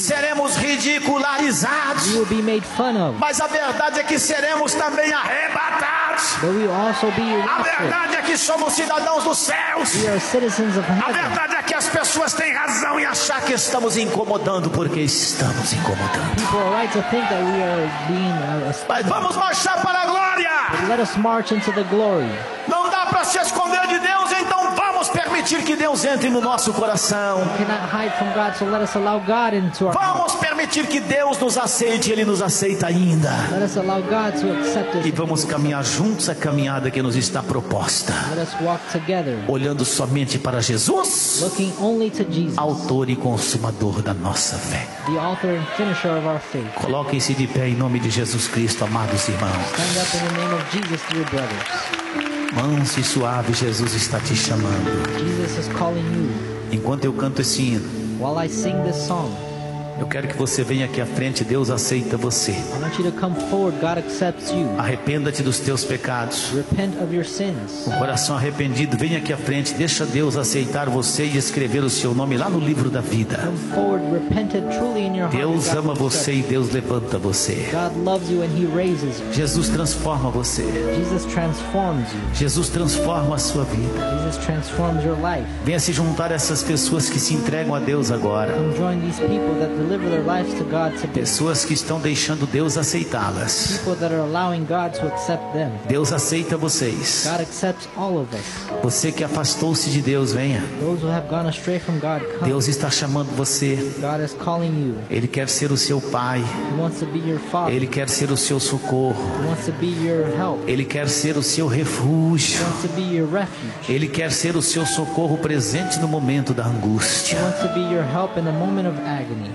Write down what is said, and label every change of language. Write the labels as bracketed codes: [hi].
[pt] Seremos ridicularizados. [en] We will be made fun of. [pt] Mas a verdade é que seremos também arrebatados. [en] But we also be [pt] a verdade é que somos cidadãos dos céus. [en] We are citizens of heaven. [pt] A verdade é que as pessoas têm razão em achar que estamos incomodando porque estamos incomodando. [en] People are right to think that we are being [pt] Mas vamos marchar para a glória. [en] But let us march into the glory. [pt] Não dá para se esconder de Deus, então vamos permitir que Deus entre no nosso coração. [en] We cannot hide from God, so let us allow God into our hearts. [pt] Vamos permitir que Deus nos aceite, Ele nos aceita ainda. [en] Let us allow God to accept us. [pt] E vamos caminhar juntos a caminhada que nos está proposta. [en] Let us walk together. [pt] Olhando somente para Jesus. [en] Looking only to Jesus. [pt] Autor e consumador da nossa fé. [en] The author and finisher of our faith. [pt] Coloquem-se de pé em nome de Jesus Cristo, amados irmãos. [en] Stand up in the name of Jesus, dear brothers. [pt] Manso e suave, Jesus está te chamando. [en] Jesus is calling you. [pt] Enquanto eu canto esse hino, [en] while I sing this song, [pt] Eu quero que você venha aqui à frente. Deus aceita você. [en] I want you to come forward. God accepts you. [pt] Arrependa-te dos teus pecados. [en] Repent of your sins. [pt] Com o coração arrependido, venha aqui à frente. Deixa Deus aceitar você e escrever o seu nome lá no livro da vida. [en] Come forward, repented truly in your heart. [pt] Deus ama você e Deus levanta você. [en] God loves you and he raises you. [pt] Jesus transforma você. [en] Jesus transforms you. [pt] Jesus transforma a sua vida. [en] Jesus transforms your life. [pt] Venha se juntar a essas pessoas que se entregam a Deus agora. [en] Come join these people that deliver their lives to God today. [pt] Pessoas que estão deixando Deus aceitá-las. [en] People that are allowing God to accept them. [pt] Deus aceita vocês. [en] God accepts all of us. [pt] Você que afastou-se de Deus, venha. [en] Those who have gone astray from God, come. [pt] Deus está chamando você. [en] God is calling you. [pt] Ele quer ser o seu pai. [en] He wants to be your father. [pt] Ele quer ser o seu socorro. [en] He wants to be your help. [pt] Ele quer ser o seu refúgio. [en] He wants to be your refuge. [pt] Ele quer ser o seu socorro presente no momento da angústia. [en] He wants to be your help in the moment of agony.